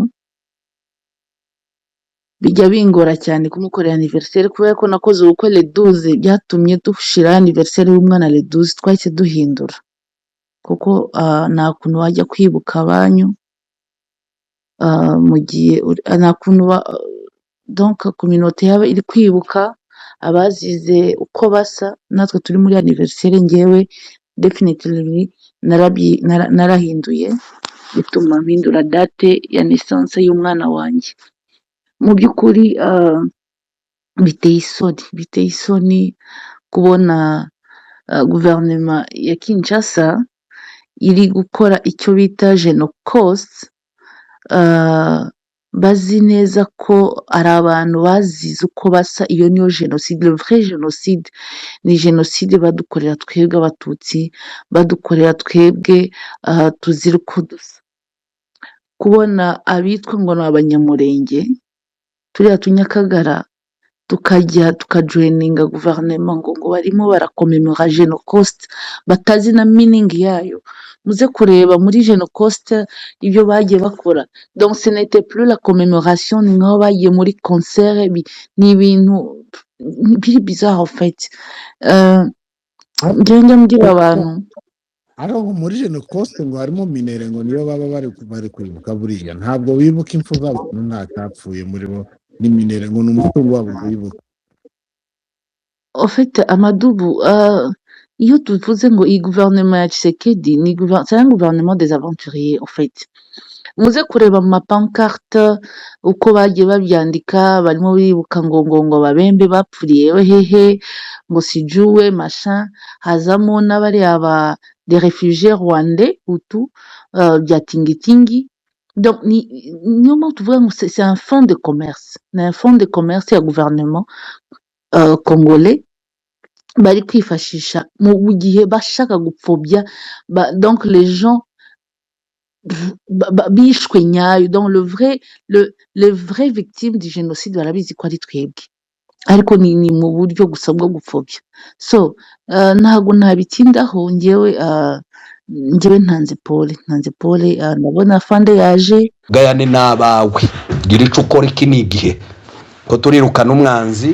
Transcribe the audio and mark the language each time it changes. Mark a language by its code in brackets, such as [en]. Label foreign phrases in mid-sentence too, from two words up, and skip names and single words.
[rw] Bijya bingora cyane kumukorera anniversaire, kubera ko nakoze ubukwe le 12, byatumye dushira anniversaire y'umwana le 12, twahise duhindura, kuko nta kuntu wajya kwibuka abanyu mu gihe nta kuntu [fr] donc communauté [rw] yaba iri kwibuka abazize uko basa. Natwe turi muri anniversaire, njyewe definitely narahinduye, bituma mpindura date ya naissance y'umwana wanjye. Mu by'ukuri biteye isoni kubona guverinoma ya Kinshasa iri gukora icyo bita Genocost. Bazi neza ko ari abantu bazize uko basa. Iyo niyo genocide, [fr] le vrai genocide [rw] ni genocide badukorera twebwe Abatutsi, badukorera twebwe tuzira uko dusa. Kubona abitwa ngo ni Abanyamurenge, turiya Tunyakagara, tukajya tukajoininga guverinoma ngo barimo barakomemora Genocost, batazi na meaning yayo. Muze kureba muri Genocost ibyo bagiye bakora, [fr] donc ce n'était plus la commémoration, [rw] ni nkaho bagiye muri concert. Ni ibintu biri [fr] bizarre en fait. [rw] Ngenda mbwira abantu ariho muri Genocost ngo harimo minere, ngo niyo baba bari kwibuka. Buriya ntabwo bibuka impfu z'abantu, nta cyapfuye muri bo, ni minere ngo n'umutungo wabo wibuka. [fr] en fait [rw] Amadubu, iyo tuvuze ngo iyi gouvernement ya Tshisekedi [fr] c'est un gouvernement des aventuriers en fait. [rw] Muze kureba mu mapancarte uko bagiye babyandika, barimo bibuka ngo babembe bapfuriye hehe, ngo sijuwe machin. Hazamo n'abari aba [fr] des réfugiés rwandais Hutu, [rw] bya tingitingi. Donc niyo mpamvu tuvuga ngo [fr] c'est un fonds de commerce, [rw] ni [fr] un fonds de commerce [rw] ya [fr] gouvernement congolais [rw] bari kwifashisha mu gihe bashaka gupfobya [fr] donc les gens [rw] bishwe nyayo. [fr] Donc les vraies victimes du génocide [rw] barabizi ko ari twebwe, ariko ni mu buryo gusa bwo gupfobya. So ntago nabitindaho. njyewe ntanze pole, ndabona fande yaje. gayane n'abawe, gira ico ukora, iki ni igihe ko turirukana umwanzi.